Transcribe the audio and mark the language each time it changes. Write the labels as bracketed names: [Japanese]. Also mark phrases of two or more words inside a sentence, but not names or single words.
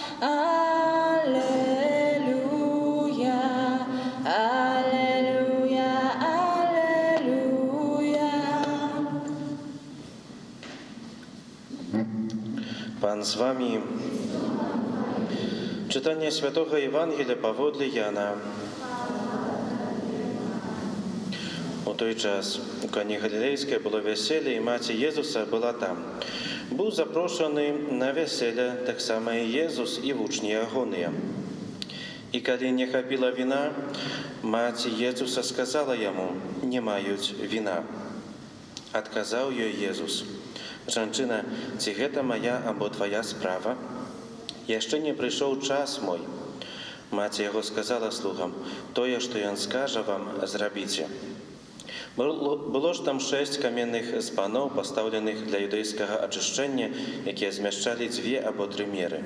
[Ukrainian] Аллилуйя, аллилуйя, аллилуйя. Пан з вами. Читання Святого Євангелія паводле Яна. У той час у Кані Галілейській було весілля, і маці Єзуса була там. Був запрошений на весілля так само і Єзус, і вучні ягоныя. І коли не хапіла вина, маці Єзуса сказала йому: «Не мають вина». [Belarusian] Адказаў ёй Єзус: «Жанчына, ці гэта моя або твоя справа? Яшчэ не прыйшоў час мой». Маці яго сказала слугам: «Тое, што ён скажа вам, зрабіце». Было ж там 6 каменных збаноў, пастаўленых для юдэйскага ачышчэння, якія змяшчалі 2 або 3 меры.